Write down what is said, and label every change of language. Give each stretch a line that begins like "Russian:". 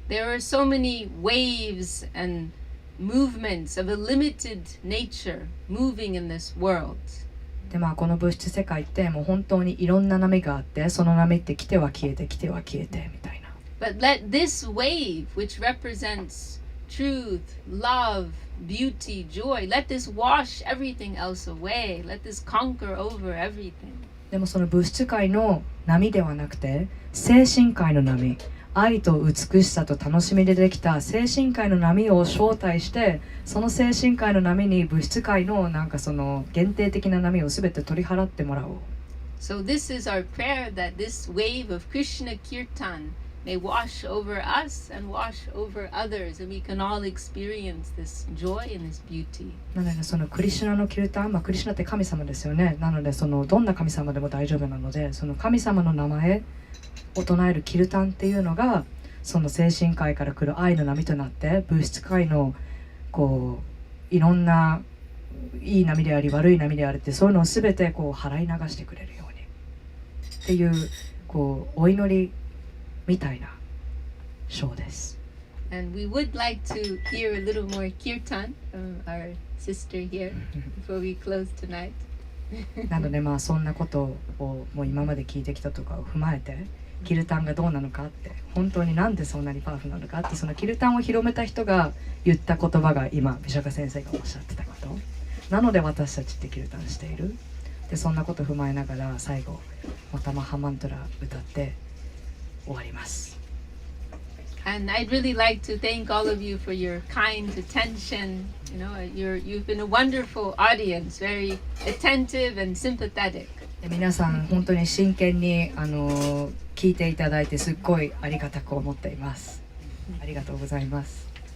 English: There are so many waves and movements of a limited nature moving in this world.
Japanese: でこの物質世界ってもう本当にいろんな波があって、その波って来ては消えて来ては消えてみたいな。
English: But let this wave, which represents truth, love, beauty, joy, let this wash everything else away. Let this conquer over everything.
Japanese: でもその物質界の波ではなくて、精神界の波、愛と美しさと楽しみでできた精神界の波を招待して、その精神界の波に物質界のなんかその限定的な波をすべて取り払ってもらおう。
English: So this is our prayer, that this wave of Krishna Kirtan may wash over us and wash over others, and we can all experience this joy and this beauty.
Japanese: なのでそのクリシュナのキルタン、クリシュナって神様ですよね。なのでそのどんな神様でも大丈夫なので、その神様の名前を唱えるキルタンっていうのが、その精神界から来る愛の波となって、物質界のこういろんないい波であり悪い波であるって、そういうのをすべてこう払い流してくれるようにっていう、こうお祈りみたいな章です。
English: And we would like to hear a little more kirtan from our sister here before we close tonight.
Japanese: なのでそんなことをもう今まで聞いてきたとかを踏まえて、キルタンがどうなのかって、本当になんでそんなにパワフルなのかって、そのキルタンを広めた人が言った言葉が今ビシャカ先生がおっしゃってたことなので、私たちってキルタンしている。でそんなことを踏まえながら最後またマハマントラ歌って終わります。
English: And I'd really like to thank all of you for your kind attention. You know, you've been a wonderful audience, very attentive and sympathetic.
Japanese: で皆さん本当に真剣に聞いていただいて、すっごいありがたく思っています。ありがとうございます。